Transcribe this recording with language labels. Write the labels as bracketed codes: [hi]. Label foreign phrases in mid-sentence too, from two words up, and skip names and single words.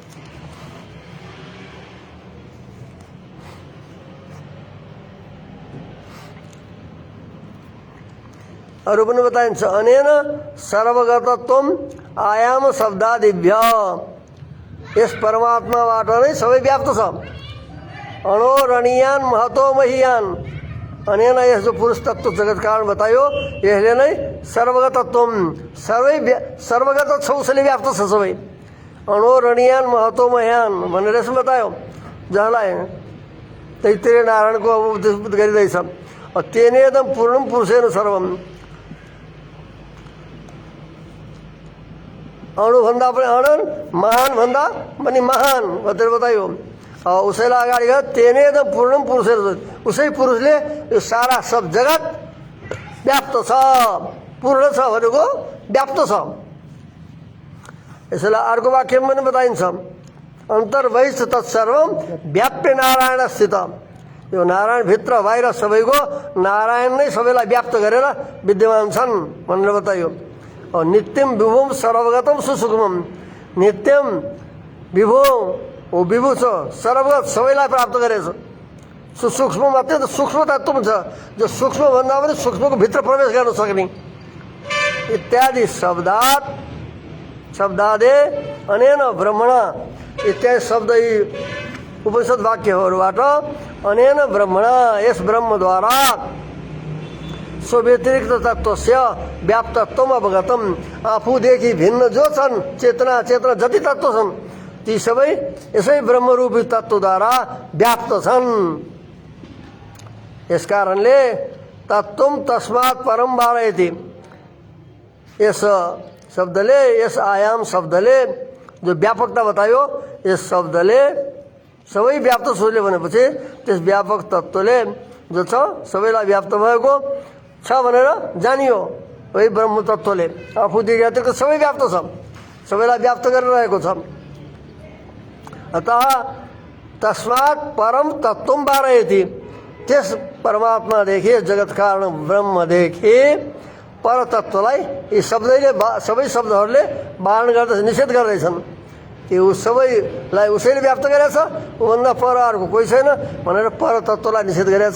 [ne] अरू पनि बताइन्छ, [sa] अनेन सर्वगतत्वम आयाम शब्दादिभ्य, [ne] यस परमात्माबाट नै सबै व्याप्त छ। [sa] अणोरणीयान महतो महीयान, [ne] अनेन यस जो पुरुष तत्त्व जगत कारण बतायो यसले नै सर्वगतत्वम सर्वगत छ, उसले व्याप्त छ सबै। [sa] अणोरणीयान महतो महीयान [ne] भनेर यसो बतायो, जसलाई तैत्तिरीय नारायणको उपदेश गरिँदैछ। [sa] तेनेदम पूर्णम पुरुषेन सर्वम, [ne] अणुभन्दा पनि अणन, महान भन्दा पनि महान भनेर बतायो। उसैलाई अगाडि गयो, [sa] तेनेदम पूर्णम पुरुषेन, [ne] उसै पुरुषले यो सारा सब जगत व्याप्त छ। पूर्ण छ भनेको व्याप्त छ। यसैलाई अर्को वाक्यमा पनि बताइन्छ, [sa] अन्तर्बहिष्ठ तत्सर्वम व्याप्य नारायण स्थित, [ne] यो नारायणभित्र बाहिर सबैको नारायण नै सबैलाई व्याप्त गरेर विद्यमान छन् भनेर बतायो। [sa] नित्यम विभुम सर्वगतम सुसुक्ष्मम, नित्यम विभु, [ne] ओ विभु छ, सर्वगत सबैलाई प्राप्त गरेछ। सुसूक्ष्म अत्यन्त सूक्ष्म तत्त्व छ, जो सूक्ष्म भन्दा पनि सूक्ष्मको भित्र प्रवेश गर्न सक्ने इत्यादि [sa] शब्दादे अनेन ब्रह्मण इत्यादि [ne] शब्द यी उपनिषद वाक्यहरूबाट [sa] अनेन ब्रह्मण, [ne] यस ब्रह्मद्वारा [sa] स्वव्यतिरिक्त तत्त्वस्य व्याप्तत्वम अवगतम, [ne] आफूदेखि भिन्न जो छन् चेतना जति तत्त्व छन् ती सबै यसै ब्रह्मरूपी तत्त्वद्वारा व्याप्त छन्। यस कारणले [sa] तत्त्वम तस्मात् परम वारयति, [ne] यस शब्दले, यस आयाम शब्दले जो व्यापकता बतायो, यस शब्दले सबै व्याप्त सोचले भनेपछि त्यस व्यापक तत्त्वले जो छ सबैलाई व्याप्त भएको छ भनेर जानियो। वही ब्रह्म तत्त्वले आफूदेखि अतिरिक्त सबै व्याप्त छ, सबैलाई व्याप्त गरिरहेको छ। [sa] अतः तस्मात् परम तत्त्वम वारयति, [ne] त्यस परमात्मादेखि जगत कारण ब्रह्मदेखि पर तत्त्वलाई यी शब्दले, सबै शब्दहरूले वारण गर्दैछ, निषेध गर्दैछन्। यो सबैलाई उसैले व्याप्त गरेछ, उभन्दा पर अर्को कोही छैन भनेर पर तत्त्वलाई निषेध गरेछ।